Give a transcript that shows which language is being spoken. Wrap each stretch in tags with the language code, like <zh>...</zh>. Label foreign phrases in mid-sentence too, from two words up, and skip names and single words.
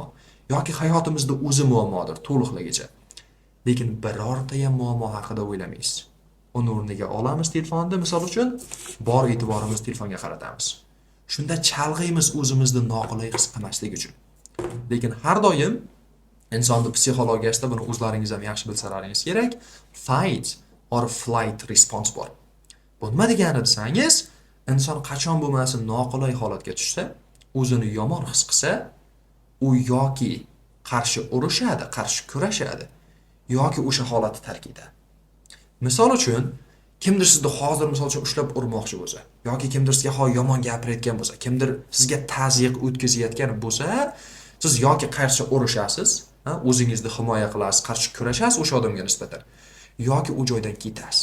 <uz>Yoki hayotimizda o'zi muammodir, to'liqligicha. Lekin birorta ham muammo haqida o'ylamaysiz. uni o'rniga olamiz telefonni, misol uchun bor e'tiborimizni telefonga qaratamiz. Shunda chalg'iymiz o'zimizni noqulay his qilmaslik uchun. Lekin har doim insonning psixologiyasida buni o'zlaringiz ham yaxshi bilsalaringiz kerak,</uz> <en>fight or flight response bor.</en> <uz>Bu nima degani desangiz, inson qachon bo'lmasin noqulay holatga tushsa, o'zini yomon his qilsa, u yoki qarshi urushadi, qarshi kurashadi, yoki o'sha holatni tark etadi. Misol uchun, kimdir sizni hozir misol uchun ushlab urmoqchi bo'lsa, yoki kimdir sizga yomon gapirayotgan bo'lsa, kimdir sizga tazyiq o'tkazayotgan bo'lsa, siz yoki qarshi urushasiz, o'zingizni himoya qilasiz, qarshi kurashasiz o'sha odamga nisbatan, yoki u joydan ketasiz.</uz>